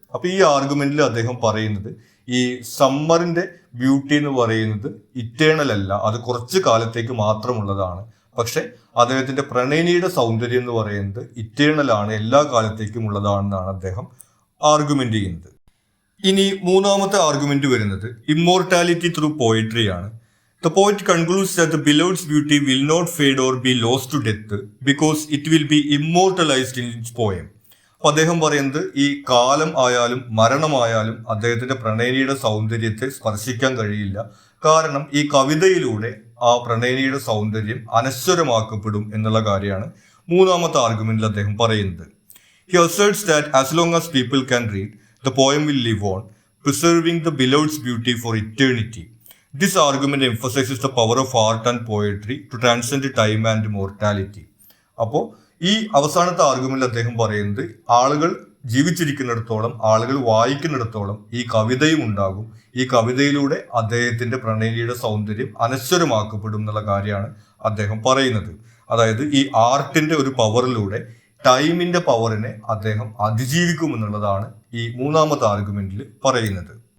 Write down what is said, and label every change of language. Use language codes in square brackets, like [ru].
[ml] അപ്പൊ ഈ ആർഗ്യുമെന്റിൽ അദ്ദേഹം പറയുന്നത് ഈ സമ്മറിന്റെ ബ്യൂട്ടി എന്ന് പറയുന്നത് ഇറ്റേണൽ അല്ല, അത് കുറച്ച് കാലത്തേക്ക് മാത്രമുള്ളതാണ്. പക്ഷെ അദ്ദേഹത്തിന്റെ പ്രണയിനിയുടെ സൗന്ദര്യം എന്ന് പറയുന്നത് ഇറ്റേണൽ ആണ്, എല്ലാ കാലത്തേക്കും ഉള്ളതാണെന്നാണ് അദ്ദേഹം ആർഗ്യുമെന്റ് ചെയ്യുന്നത്. ഇനി മൂന്നാമത്തെ ആർഗ്യുമെന്റ് വരുന്നത് ഇമ്മോർട്ടാലിറ്റി ത്രൂ പോയിട്രി ആണ്. [en] The poet concludes that the beloved's beauty will not fade or be lost to death because it will be immortalized in its poem. [ml] അദ്ദേഹം പറയുന്നത് ഈ കാലം ആയാലും മരണമായാലും അദ്ദേഹത്തിന്റെ പ്രണയിനിയുടെ സൗന്ദര്യത്തെ സ്പർശിക്കാൻ കഴിയില്ല. കാരണം ഈ കവിതയിലൂടെ ആ പ്രണയിനിയുടെ സൗന്ദര്യം അനശ്വരമാക്കപ്പെടും എന്നുള്ള കാര്യമാണ് മൂന്നാമത്തെ ആർഗ്യുമെന്റിൽ അദ്ദേഹം പറയുന്നത്. [en] He asserts that as long as people can read, the poem will live on, preserving the beloved's beauty for eternity. This argument emphasizes the power of art and poetry to transcend time and mortality. [ml] അപ്പോൾ ഈ അവസാനത്തെ ആർഗ്യുമെന്റിൽ അദ്ദേഹം പറയുന്നത് ആളുകൾ ജീവിച്ചിരിക്കുന്നിടത്തോളം, ആളുകൾ വായിക്കുന്നിടത്തോളം ഈ കവിതയും ഉണ്ടാകും. ഈ കവിതയിലൂടെ അദ്ദേഹത്തിന്റെ പ്രണയിനിയുടെ സൗന്ദര്യം അനശ്വരമാക്കപ്പെടും എന്നുള്ള കാര്യമാണ് അദ്ദേഹം പറയുന്നത്. അതായത് ഈ ആർട്ടിന്റെ ഒരു പവറിലൂടെ ടൈമിന്റെ പവറിനെ അദ്ദേഹം അതിജീവിക്കും എന്നുള്ളതാണ് ഈ മൂന്നാമത്തെ ആർഗ്യുമെന്റിൽ പറയുന്നത്.